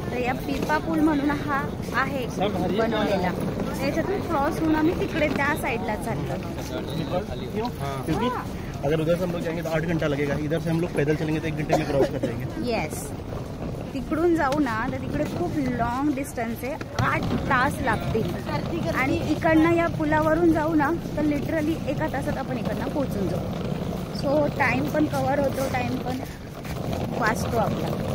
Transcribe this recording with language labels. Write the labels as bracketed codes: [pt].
[mr] तर या पिपा पूल म्हणून हा आहे बनवलेला, त्याच्यातून क्रॉस होऊन आम्ही तिकडे त्या साईडला चाललो. [hi] अगर उधर से हम लोग जाएंगे तो 8 घंटा लगेगा, इधर से हम लोग पैदल चलेंगे तो 1 घंटे में क्रॉस कर जाएंगे. [mr] येस, तिकडून जाऊ ना तर तिकडे खूप लॉंग डिस्टन्स आहे, 8 तास लागतील. आणि इकडनं या पुलावरून जाऊ ना तर लिटरली 1 तासात आपण इकडनं पोहोचून जाऊ. सो टाइम पण कव्हर होतो, टाइम पण वाचतो आपला.